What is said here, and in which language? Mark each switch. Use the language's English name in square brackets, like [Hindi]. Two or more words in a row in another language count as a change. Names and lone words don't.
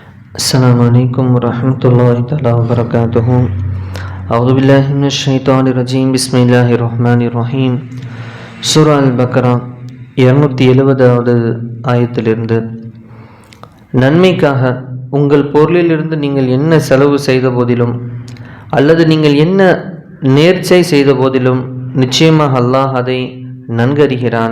[Arabic] السلام عليكم ورحمة الله تعالى وبركاته. أعوذ بالله من الشيطان الرجيم. بسم الله الرحمن الرحيم. [Tamil] சூரா அல் பக்ரா 270வது ஆயத்திலிருந்து, நன்மைக்காக உங்கள் பொருளிலிருந்து நீங்கள் என்ன செலவு செய்த போதிலும் அல்லது நீங்கள் என்ன நேர்ச்சை செய்த போதிலும் நிச்சயமாக அல்லாஹ் அதை நன்கறிகிறான்.